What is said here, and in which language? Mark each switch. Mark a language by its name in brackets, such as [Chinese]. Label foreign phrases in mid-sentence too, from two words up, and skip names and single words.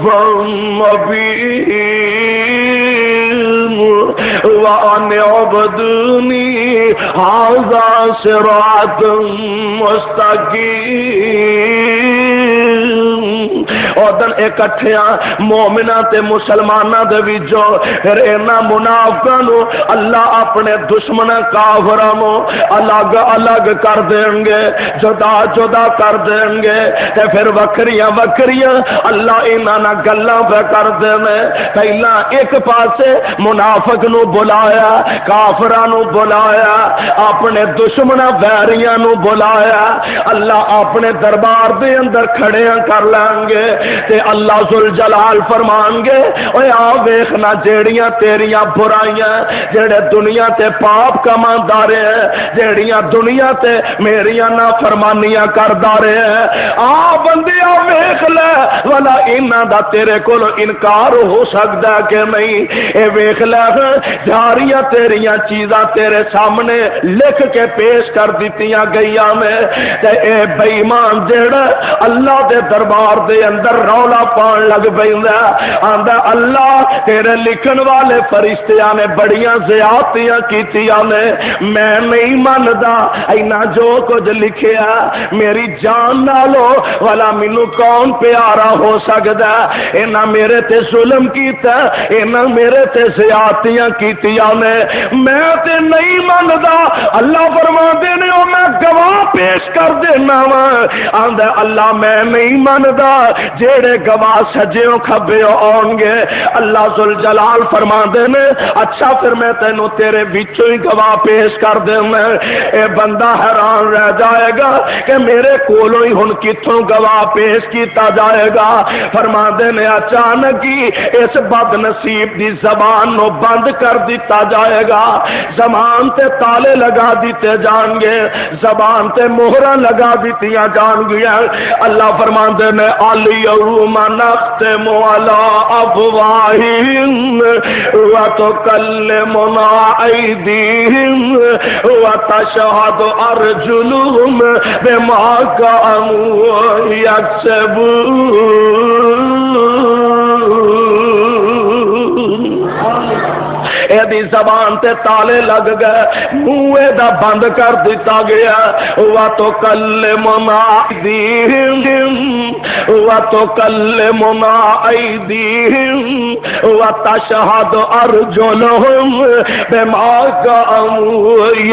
[Arabic] مبین وان عبدونی ھذا صراط مستقیم [Punjabi] اودن اکٹھیاں مومناں تے مسلماناں دے وچوں پھر انہاں منافقاں نو اللہ اپنے دشمن کافراں نو الگ الگ کر دیں گے جدا جدا کر دیں گے تے پھر وکھریاں وکھریاں اللہ انہاں نال گلاں پہ کر دینے پہلا ایک پاسے منافق نو بلایا کافراں نو بلایا اپنے دشمناں ویریاں نو بلایا اللہ اپنے دربار دے اندر کھڑے کر لیں گے گے تے اللہ ذل جلال فرمان گے اوے آ ویکھنا جیڑیاں تیریاں برائیاں جڑے دنیا تے پاپ کماندا رہے جیڑیاں دنیا تے میریاں نافرمانیاں کردا رہے آ بندیا ویکھ لے والا انہاں دا تیرے کول انکار ہو سکدا کہ نہیں اے ویکھ لے جاریاں تیریاں چیزاں تیرے سامنے لکھ کے پیش کر دتیاں گئیاں میں تے اے بے ایمان جڑا اللہ دے دربار دے اندر رولا پان لگ پیندا آندا اللہ تیرے لکھن والے فرشتیاں نے بڑیاں زیادتیاں کیتیاں نے میں نہیں مندا اینا جو کچھ لکھیا میری جان نالو والا مینوں کون پیارا ہو سکدا اینا میرے تے ظلم کیتا اینا میرے تے زیادتیاں کیتیاں نے میں تے نہیں مندا اللہ فرماندے نے او میں گواہ پیش کر دینا وا آندا اللہ میں نہیں مندا جیڑے گواہ سجیوں کھبیوں آن گے اللہ ذل جلال فرماندے نے اچھا پھر میں تینوں تیرے وچوں ہی گواہ پیش کر دینا اے بندہ حیران رہ جائے گا کہ میرے کولوں ہی ہن کتھوں گواہ پیش کیتا جائے گا فرماندے نے اچانک ہی اس بد نصیب دی زبان نو بند کر دیتا جائے گا زبان تے تالے لگا دیتے جان گے زبان تے مہراں لگا دیتیاں جان گیا اللہ فرماندے نے [Arabic] الیوم نختم علی افواہہم وتکلمنا ایدیہم وتشہد ارجلہم بما کانوا یکسبون ایدی [Punjabi] زبان تے تالے لگ گئے منہ دا بند کر دیتا گیا [Arabic] وَتُكَلِّمُنَا أَيْدِيهِمْ وَتُكَلِّمُنَا أَيْدِيهِمْ وَتَشْهَدُ أَرْجُلُهُمْ بِمَا كَانُوا